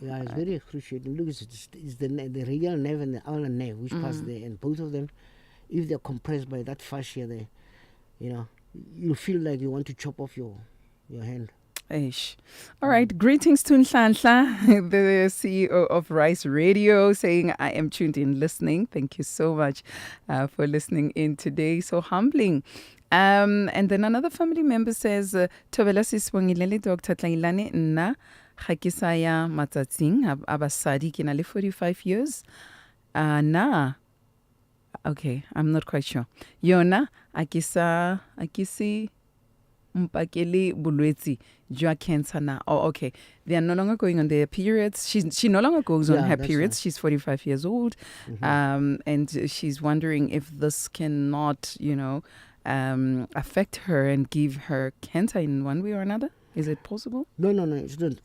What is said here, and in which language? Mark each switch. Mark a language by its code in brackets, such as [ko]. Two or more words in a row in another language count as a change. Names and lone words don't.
[en] Yeah, it's very excruciating. Look, it's the radial nerve and the ulnar nerve which pass there, and both of them, if they're compressed by that fascia there, you know, you feel like you want to chop off your hand. Ish. All right. Greetings to Nhlanhla, the CEO of Rice Radio, saying, I am tuned in listening. Thank you so much for listening in today. So humbling. And then another family member says, [tn] Thobela Sibongile, Dr. Tlailane, nna ga ke sa ya matsatsing a basadi ke na le [en] 45 years. [tn] Na. [en] Okay, I'm not quite sure. [tn] Yona a ke se mpakele bolwetsi jwa cancer na. [en] Oh, okay. They are no longer going on their periods. She no longer goes on her that's periods. right. She's 45 years old. And she's wondering if this cannot, affect her and give her cancer in one way or another. Is it possible? No, it's not.